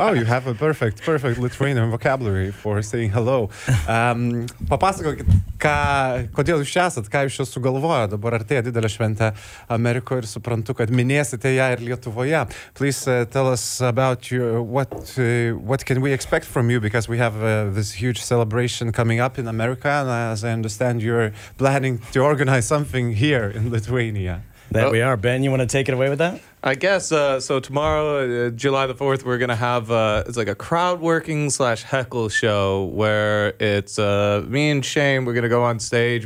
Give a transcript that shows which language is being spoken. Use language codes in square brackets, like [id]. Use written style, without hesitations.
[en] Oh, you have a perfect, perfect Lithuanian vocabulary for saying hello. [lt] Papasakokit, kodėl jūs čia esat, ką jūs čia sugalvojo dabar artėja didelė šventė Amerikoje ir suprantu, kad minėsite ją ir Lietuvoje. [en] Please tell us about you, what can we expect from you, because we have this huge celebration coming up in America, and as I understand, you're planning to organize something here in Lithuania. There we are. Ben, you want to take it away with that? I guess. So tomorrow, July the 4th, we're going to have it's like a crowd working slash heckle show where it's me and Shane, we're going to go on stage.